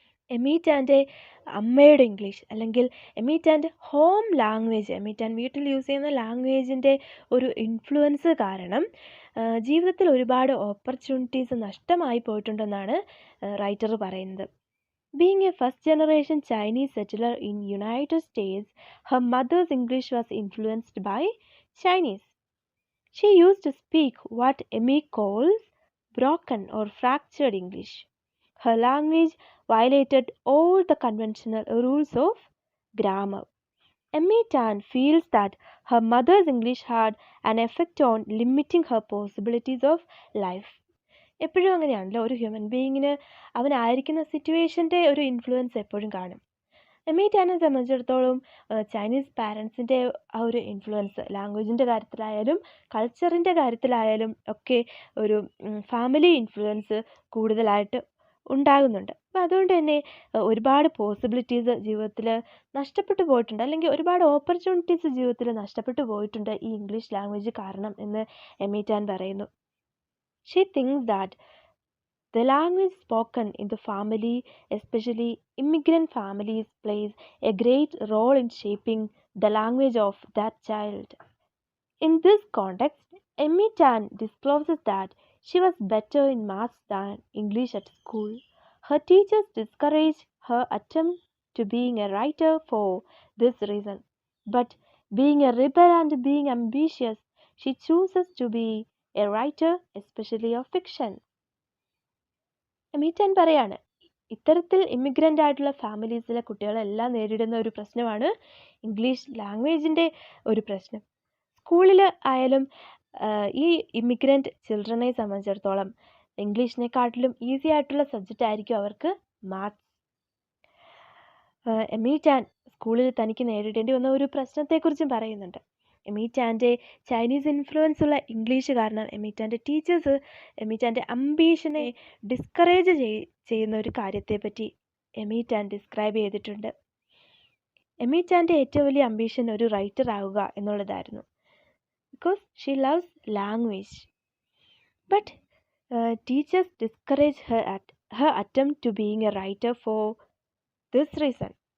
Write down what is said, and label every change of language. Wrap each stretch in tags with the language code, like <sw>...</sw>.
<ml>എമീറ്റാൻ്റെ അമ്മയുടെ ഇംഗ്ലീഷ് അല്ലെങ്കിൽ എമീറ്റാൻ്റെ home language, എമീറ്റാൻ വീട്ടിൽ യൂസ് ചെയ്യുന്ന ലാംഗ്വേജിൻ്റെ ഒരു ഇൻഫ്ലുവൻസ് കാരണം ജീവിതത്തിൽ ഒരുപാട് ഓപ്പർച്യൂണിറ്റീസ് നഷ്ടമായി പോയിട്ടുണ്ടെന്നാണ് റൈറ്റർ പറയുന്നത്.</ml> <en>Being a first-generation Chinese settler in United States, her mother's English was influenced by Chinese. She used to speak what Emmy calls broken or fractured English. Her language violated all the conventional rules of grammar. Emmy Tan feels that her mother's English had an effect on limiting her possibilities of life.</en> <ml>എപ്പോഴും അങ്ങനെയാണല്ലോ, ഒരു human ബീയിങ്ങിന് അവനായിരിക്കുന്ന സിറ്റുവേഷൻ്റെ ഒരു influence എപ്പോഴും കാണും. എമ്മി ടാനെ സംബന്ധിച്ചിടത്തോളം Chinese പാരൻസിൻ്റെ ആ ഒരു influence ലാംഗ്വേജിൻ്റെ കാര്യത്തിലായാലും കൾച്ചറിൻ്റെ കാര്യത്തിലായാലും ഒക്കെ ഒരു ഫാമിലി ഇൻഫ്ലുവൻസ് കൂടുതലായിട്ട് ഉണ്ടാകുന്നുണ്ട്. അപ്പം അതുകൊണ്ട് തന്നെ ഒരുപാട് പോസിബിലിറ്റീസ് ജീവിതത്തിൽ നഷ്ടപ്പെട്ടു പോയിട്ടുണ്ട്, അല്ലെങ്കിൽ ഒരുപാട് ഓപ്പർച്യൂണിറ്റീസ് ജീവിതത്തിൽ നഷ്ടപ്പെട്ടു പോയിട്ടുണ്ട് ഈ ഇംഗ്ലീഷ് ലാംഗ്വേജ് കാരണം എന്ന് എമ്മി ടാൻ പറയുന്നു.</ml> <en>She thinks that the language spoken in the family, especially immigrant families, plays a great role in shaping the language of that child. In this context, Emmy Tan discloses that she was better in maths than English at school. Her teachers discouraged her attempt to being a writer for this reason. But being a rebel and being ambitious, she chooses to be a writer, especially of fiction.</en> <ml>Emmy tan പറയാണ്, ഇത്തരത്തിൽ immigrant ആയിട്ടുള്ള ഫാമിലീസിലെ കുട്ടികളെല്ലാം നേരിടുന്ന ഒരു പ്രശ്നമാണ് English ലാംഗ്വേജിൻ്റെ ഒരു പ്രശ്നം. സ്കൂളിൽ ആയാലും ഈ ഇമിഗ്രൻ്റ് ചിൽഡ്രനെ സംബന്ധിച്ചിടത്തോളം ഇംഗ്ലീഷിനെക്കാട്ടിലും ഈസി ആയിട്ടുള്ള സബ്ജക്റ്റ് ആയിരിക്കും അവർക്ക് മാത്സ്. എമ്മി ടാൻ സ്കൂളിൽ തനിക്ക് നേരിടേണ്ടി വന്ന ഒരു പ്രശ്നത്തെക്കുറിച്ചും പറയുന്നുണ്ട്. എമ്മി ടാൻ്റെ ചൈനീസ് ഇൻഫ്ലുവൻസ് ഉള്ള ഇംഗ്ലീഷ് കാരണം എമ്മി ടാൻ്റെ ടീച്ചേഴ്സ് എമ്മി ടാൻ്റെ അംബീഷനെ ഡിസ്കറേജ് ചെയ്യുന്ന ഒരു കാര്യത്തെപ്പറ്റി എമ്മി ടാൻ ഡിസ്ക്രൈബ് ചെയ്തിട്ടുണ്ട്. എമ്മി ടാൻ്റെ ഏറ്റവും വലിയ അംബീഷൻ ഒരു റൈറ്റർ ആവുക എന്നുള്ളതായിരുന്നു.</ml> <en>Because she loves language. But teachers discourage her attempt to being a writer for this reason.</en>